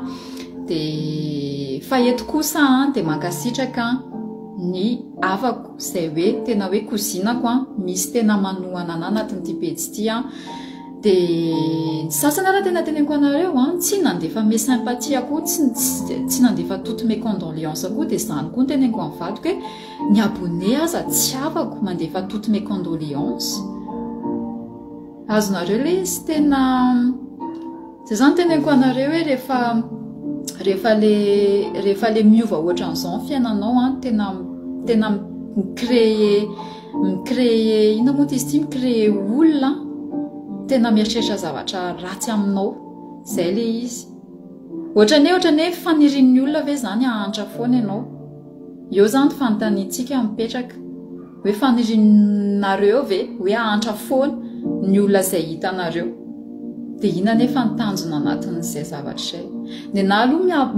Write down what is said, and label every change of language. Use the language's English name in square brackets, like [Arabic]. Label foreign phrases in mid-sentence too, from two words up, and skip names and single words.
[Malagasy] de fa eto kosa de mankasitraka ny havako zay hoe tena hoe kozinako misy tena manohana anah anatin'ity pejy ity de sasany raha tena teneniko anareo tsy nandefa [French] me sympathie [Malagasy] akoho tsy nandefa [French] toutes mes condoléances [Malagasy] akoho de zany koa teneniko amin'ny vadiko hoe ny abonné aza tsy afako mandefa [French] toutes mes condoléances [Malagasy] azonareo le izy tena zay zany teneniko anareo hoe rehefa le miova ohatran'izao ny fiainanao tena micréer ina moa izy ty micréer olona tena mieritreritra zavatra ratsy aminao zay le izy ohatrany hoe fanirin'ny olona ve zany ahantra foana ianao eo zany fanontaniantsika mipetraka hoe fanirinareo ve hoe ahantra foana ny olona zay hitanareo de ina nefa nitanjona anatin'izay zavatra zay ny anahy aloha